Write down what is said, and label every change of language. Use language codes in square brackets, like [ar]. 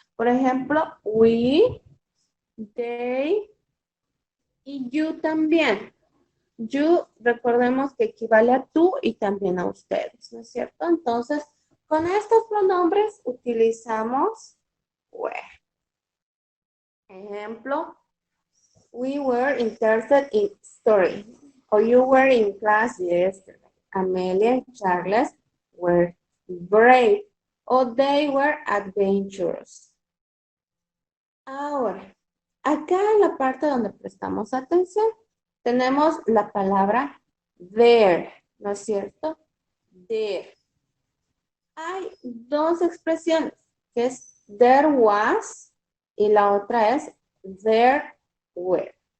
[es] Por ejemplo, we, they y you también. You, recordemos que equivale a tú y también a ustedes, ¿no es cierto? Entonces, con estos pronombres utilizamos were. Ejemplo, [en] we were interested in story. Or you were in class yesterday. Amelia and Charles were brave. Or they were adventurous. [es] Ahora, acá en la parte donde prestamos atención, tenemos la palabra there, ¿no es cierto? There. Hay dos expresiones, que es there was y la otra es there were.